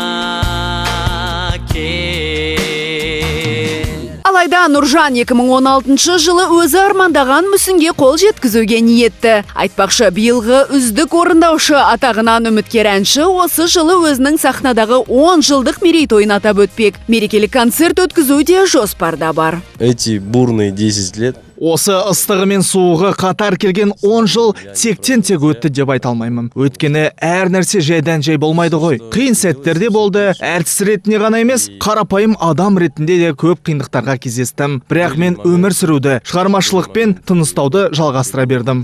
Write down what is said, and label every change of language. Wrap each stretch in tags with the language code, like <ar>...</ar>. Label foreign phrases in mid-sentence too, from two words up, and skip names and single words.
<kk>Алайда Нұржан 2016 жылы өзі армандаған мүсінге қол жеткізуге ниетті. Айтпақшы, биылғы үздік орындаушы атағынан үміткер әнші осы жылы өзінің сахнадағы 10 жылдық мерейтойын атап өтпек. Мерекелік концерт өткізу де жоспарда бар.</kk> <ru>Эти бурные 10 лет.</ru> <kk>Осы ыстығы мен суығы қатар келген 10 жыл тектен-тек өтті деп айта алмаймын. Өткені әр нәрсе жайдан жай болмайды ғой. Қиын сәттерде болды. Әртіс ретінде ғана емес, қарапайым адам ретінде де көп қиындықтарға кездестім. Бірақ мен өмір сүруді, шығармашылықпен тыныстауды жалғастыра бердім.</kk>